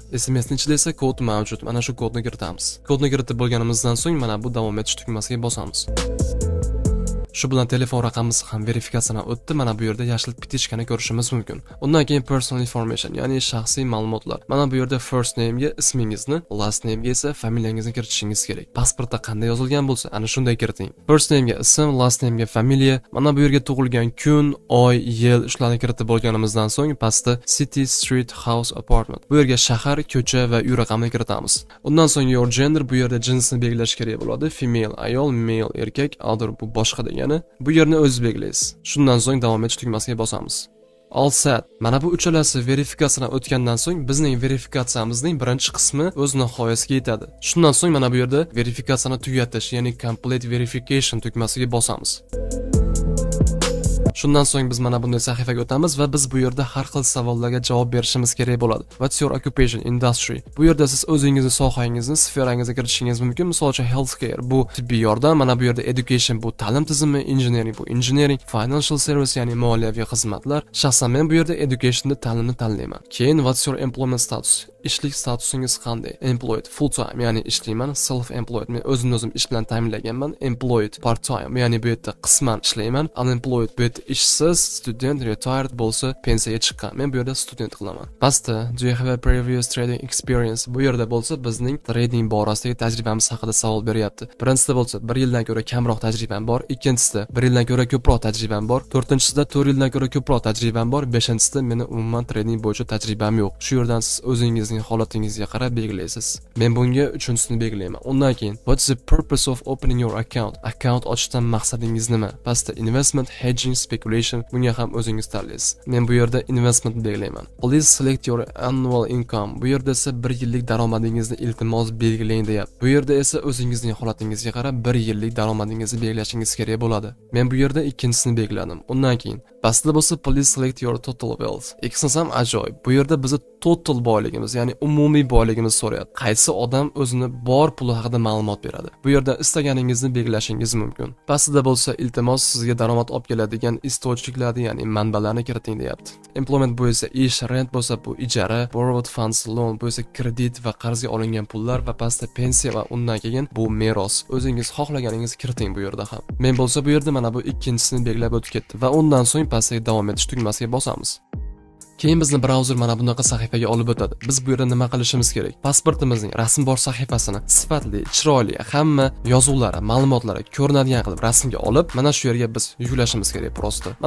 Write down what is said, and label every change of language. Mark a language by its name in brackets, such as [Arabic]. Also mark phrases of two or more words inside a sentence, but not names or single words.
[Uzbek] SMSning ichida esa kod mavjud. Mana shu kodni kiritamiz. Kodni kiritib bo'lganimizdan so'ng mana bu davom etish tugmasiga bosamiz. Shu bilan telefon raqamimiz ham verifikatsiyadan o'tdi. Mana bu yerda yashil bitishkani ko'rishimiz mumkin. Undan keyin [English] personal information, [Uzbek] ya'ni shaxsiy ma'lumotlar. Mana bu yerda [English] first name [Uzbek] ga ismingizni, [English] last name [Uzbek] ga esa familiyangizni kiritishingiz kerak. Pasportda qanday yozilgan bo'lsa, ana shunday kiriting. [English] First name [Uzbek] ga ism, [English] last name [Uzbek] ga familiya. Mana bu yerga tug'ilgan kun, oy, yil shularni kiritib bo'lganimizdan so'ng pastda [English] city, street, house, apartment. [Uzbek] Bu yerga shahar, ko'cha va uy raqamini kiritamiz. Undan so'ng [English] your gender, [Uzbek] bu yerda jinsni belgilash kerak bo'ladi. Female, ayol, male, erkak, other bu boshqa degan. Bu yerni o'zingiz belgilaysiz. Shundan so'ng davom etish tugmasiga bosamiz. [English] All set. [Uzbek] Mana bu uchalasi verifikatsiyadan o'tgandan so'ng bizning verifikatsiyamizning birinchi qismi o'z nihoyasiga yetadi. Shundan so'ng mana bu yerda verifikatsiyani tugatish, ya'ni [English] complete verification [Uzbek] tugmasiga bosamiz. Shundan so'ng biz mana bunday sahifaga o'tamiz va biz bu yerda har xil savollarga javob berishimiz kerak bo'ladi. [English] What's your occupation, industry? [Uzbek] Bu yerda siz o'zingizni sohangizni, sferangizga kiritishingiz mumkin. Misol uchun healthcare bu tibbiy yordam, mana bu yerda education bu ta'lim tizimi, engineering bu engineering, [English] financial service [Uzbek] ya'ni moliyaviy xizmatlar. Shaxsan men bu yerda educationda ta'limni tanlayman. [English] Keyin what's your employment status? [Uzbek] Ishlik statusingiz qanday? [English] Employed full time, [Uzbek] ya'ni ishlayman. [English] Self employed, [Uzbek] men o'zim ish bilan ta'minlanganman. [English] Employed part time, [Uzbek] ya'ni bu yerda qisman ishlayman. Unemployed bu yerda ishsiz, student, retired bo'lsa pensiyaga chiqqan. Men bu yerda student qilaman. [English] Pastda do you have a previous trading experience? [Uzbek] Bu yerda bo'lsa bizning trading borasidagi tajribamiz haqida savol beryapti. Birinchisida bo'lsa 1 yildan ko'ra kamroq tajribam bor, ikkinchisida 1 yildan ko'ra ko'proq tajribam bor, to'rtinchisida 4 yildan ko'ra ko'proq tajribam bor, beshinchisida meni umuman trading bo'yicha tajribam yo'q. Shu yerdan siz o'zingizning holatingizga qarab belgilaysiz. Men bunga 3-chisini belgilayman. Undan keyin [English] what's the purpose of opening your account? [Uzbek] Account ochishdan maqsadingiz nima? Pastda investment, hedging, speculation, bunga ham o'zingiz tanlaysiz. Men bu yerda investment belgilayman. [English] Please select your annual income. [Uzbek] Bu yerda esa 1 yillik daromadingizni iltimos belgilang deyapti. Bu yerda esa o'zingizning holatingizga qarab 1 yillik daromadingizni belgilashingiz kerak bo'ladi. Men bu yerda ikkinchisini belgiladim. Undan keyin pastda bo'lsa [English] please select your total wealth. [Uzbek] Ikkisi ham ajoyib. Bu yerda bizni total boyligimiz, ya'ni umumiy boyligimiz so'rayapti. Qaysi odam o'zini bor puli haqida ma'lumot beradi. Bu yerda istaganingizni belgilashingiz mumkin. Pastda bo'lsa iltimos sizga daromad olib keladigan istotchiliklarni, ya'ni manbalarni kiriting deyapti. Employment bu esa ish, rent bo'lsa bu ijara, [English] borrowed funds, [Uzbek] loan bu esa kredit va qarzga olingan pullar va pastda pensiya va undan keyin bu meros. O'zingiz xohlaganingizni kiriting bu yerda ham. Men bo'lsa bu yerda mana bu ikkinchisini belgilab o'tib ketdi va undan so'ng pastga davom etish tugmasiga bosamiz. Keyin bizni brauzer mana bunaqa sahifaga olib o'tadi. Biz bu yerda nima qilishimiz kerak? Pasportimizning rasm bor sahifasini sifatli, chiroyli, hamma yozuvlari, ma'lumotlari ko'rinadigan qilib rasmga olib, mana shu yerga biz yuklashimiz kerak prosta.